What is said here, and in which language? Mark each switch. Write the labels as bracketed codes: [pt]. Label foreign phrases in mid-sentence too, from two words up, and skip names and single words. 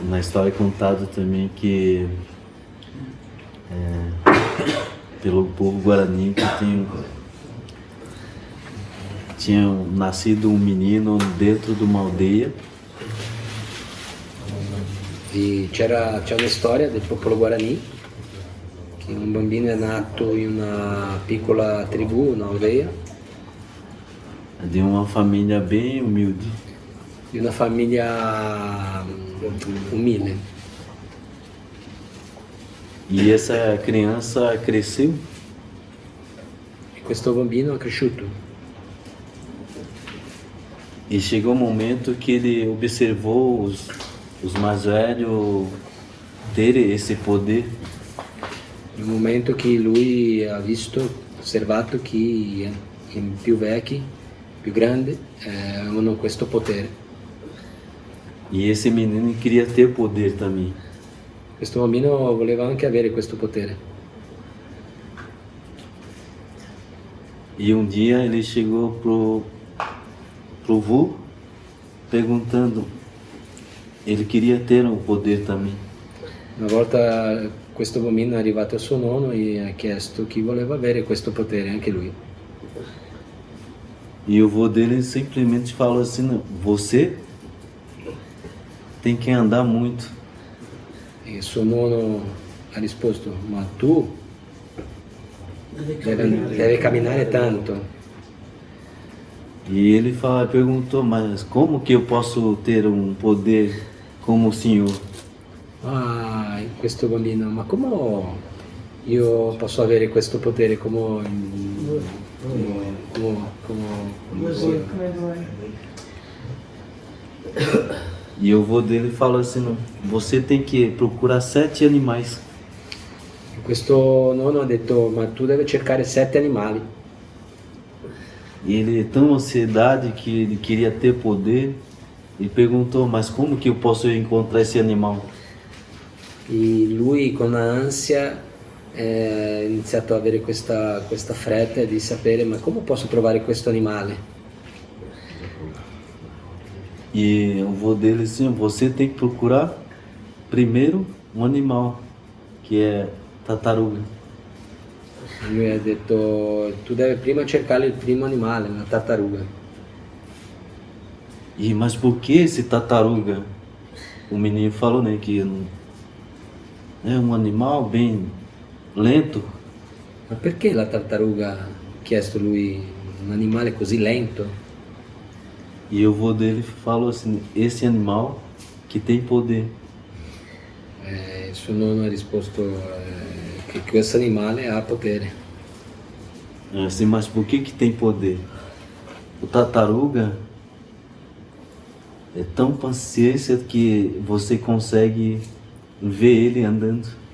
[pt] história contada também que pelo povo Guarani que tinha nascido um menino dentro de uma aldeia. [it] E c'è una storia del popolo Guarani che un bambino è nato in una piccola tribù, un'aldeia, [pt] De uma família bem humilde. [it] di una famiglia umile. [pt] E essa criança cresceu [it] E questo bambino è cresciuto [pt] e chegou um momento que ele observou os mais velhos terem esse poder. [it] nel momento che lui ha osservato che i più vecchi, più grandi, avevano questo potere. [pt] E esse menino queria ter poder também. [it] Questo bambino voleva anche avere questo potere. [pt] E um dia ele chegou pro vô perguntando, ele queria ter o poder também. [it] Una volta questo bambino è arrivato al suo nonno e ha chiesto chi voleva avere questo potere, anche lui. [pt] E o vô dele simplesmente falou assim, "Não, você tem que andar muito." [it] E il suo nonno ha risposto, ma tu deve camminare tanto. [pt] E ele perguntou, mas como que eu posso ter um poder como o senhor? [it] Ah, questo bambino, ma come io posso avere questo potere come [pt] E o vô dele falou assim, "Não, você tem que procurar 7 animais." [it] Questo nonno ha detto, ma tu devi cercare 7 animali. [pt] E ele tão ansiedade que ele queria ter poder e perguntou, mas como que eu posso encontrar esse animal? [it] E lui con ansia ha iniziato ad avere questa fretta di sapere, ma come posso trovare questo animale? [pt] E o vô dele assim, você tem que procurar primeiro um animal, que é tartaruga. [it] Lui ha detto, tu devi prima cercare il primo animale, la tartaruga. [pt] E mas por que esse tartaruga? O menino falou, né, que é um animal bem lento. [it] Ma perché la tartaruga, ha chiesto lui, un animale così lento? [pt] E o vô dele falou assim, esse animal que tem poder. [it] Il suo nonno ha risposto che questo animale ha potere. [pt] Assim, mas por que tem poder? O tartaruga é tão paciência que você consegue ver ele andando.